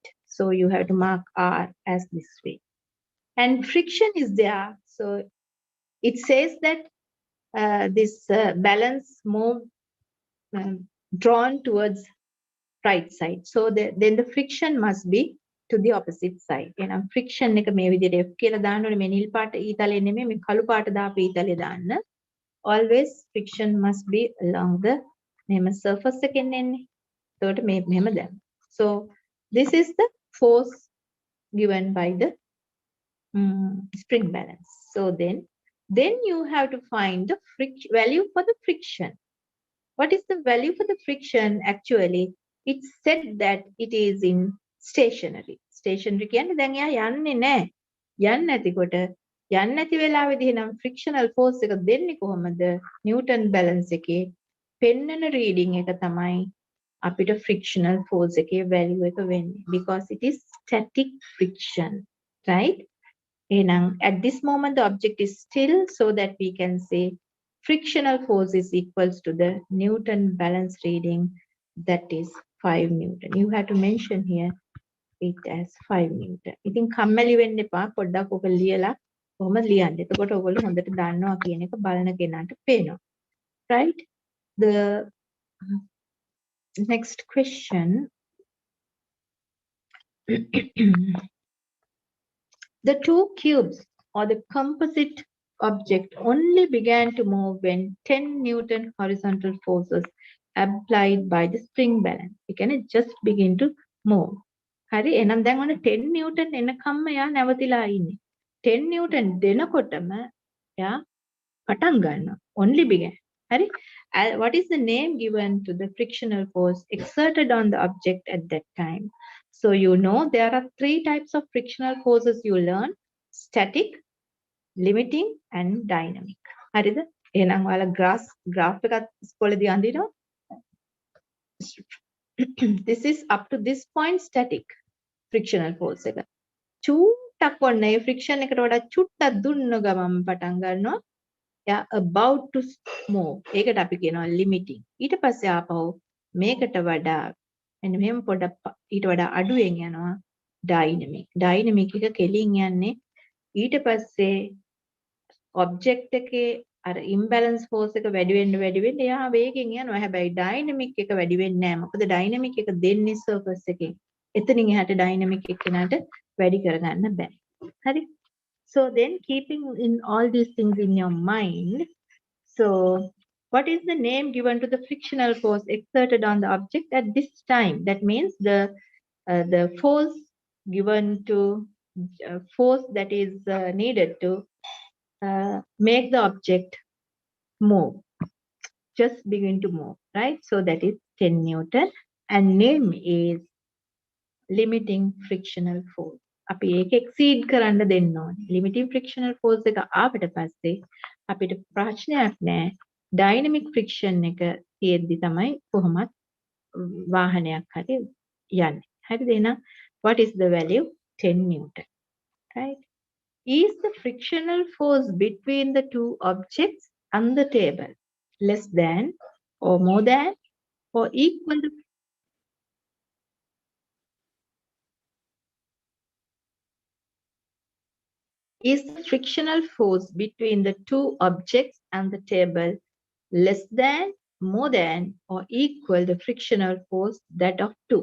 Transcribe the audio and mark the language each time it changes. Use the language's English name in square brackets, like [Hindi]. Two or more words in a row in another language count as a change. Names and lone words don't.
[English] So you have to mark R as this way. And friction is there. So it says that this balance move drawn towards right side. So then the friction must be to the opposite side. [Sinhala] එහෙනම් friction එක මේ විදිහට F කියලා දාන්න ඕනේ. මේ නිල් පාට ඊතලේ නෙමෙයි මේ කළු පාට දාපු ඊතලේ දාන්න. [English] Always friction must be along the මෙහෙම surface [Sinhala] එකෙන් එන්නේ. එතකොට මේ මෙහෙම දැන්. [English] So this is the force given by the spring balance. So then you have to find the value for the friction. What is the value for the friction? Actually, it's said that it is in stationary. [Sinhala] Stationary කියන්නේ දැන් එයා යන්නේ නැහැ. යන්නේ නැතිකොට යන්නේ නැති වෙලාවේදී නම් [English] frictional force [Sinhala] එක දෙන්නේ කොහමද? [English] Newton balance [Sinhala] එකේ පෙන්නන reading එක තමයි අපිට [English] frictional force [Sinhala] එකේ value එක වෙන්නේ. [English] Because it is static friction, right? එහෙනම් at this moment the object is still, so that we can say frictional force is equals to the Newton balance reading, that is 5 Newton. You have to mention here it as 5 Newton. [Sinhala] ඉතින් කම්මැලි වෙන්න එපා. පොඩ්ඩක් ඔක ලියලා කොහොමද ලියන්නේ? එතකොට ඔයගොල්ලෝ හොඳට දන්නවා කියන එක බලන කෙනාට පේනවා. [English] Right? The next question. The two cubes or the composite object only began to move when 10 Newton horizontal forces applied by the spring balance. It can just begin to move. [Sinhala] හරි එහෙනම් දැන් ඔන්න 10 නිව්ටන් එනකම්ම එයා නැවතිලා ඉන්නේ. 10 නිව්ටන් දෙනකොටම එයා පටන් ගන්නවා. [English] Only began. හරි. What is the name given to the frictional force exerted on the object at that time? So you know there are three types of frictional forces you learn: static, limiting, and dynamic. [Sinhala] හරිද? එහෙනම් ඔයාලා graph එකක් ඉස්කෝලේදී අඳිනවා. [English] This is up to this point static frictional force එක. [Sinhala] චූට්ටක් ඔන්න ඒ friction එකට වඩා චුට්ටක් දුන්න ගමන් පටන් ගන්නවා. [English] එයා about to move. [Sinhala] ඒකට අපි කියනවා limiting. ඊට පස්සේ ආපහු මේකට වඩා මෙන්න මෙහෙම පොඩක් ඊට වඩා අඩුවෙන් යනවා dynamic. Dynamic එක කෙලින් යන්නේ ඊට පස්සේ object එකේ අර [English] imbalance force [Sinhala] එක වැඩි වෙන්න එයා වේගෙන් යනවා. හැබැයි dynamic එක වැඩි වෙන්නේ නැහැ. මොකද dynamic එක දෙන්නේ surface එකෙන්. එතනින් එහාට dynamic එක කෙනාට වැඩි කරගන්න බෑ. හරි? [English] So then keeping in all these things in your mind, so what is the name given to the frictional force exerted on the object at this time? That means the force given to force that is needed to make the object move, just begin to move, right? So that is 10 Newton, and name is limiting frictional force. [Sinhala] අපි ඒක exceed කරන්න දෙන්න ඕනේ. [English] limiting frictional force [Sinhala] එක ආවට පස්සේ අපිට ප්‍රශ්නයක් නැහැ. [English] dynamic friction [Sinhala] එක තියෙද්දි තමයි කොහොමත් වාහනයක් හරි යන්නේ. හරිද? [English] එහෙනම් what is the value? 10 Newton, right? Is the frictional force between the two objects on the table less than or more than or equal to Is the frictional force between the two objects and the table less than, more than, or equal the frictional force that of 2?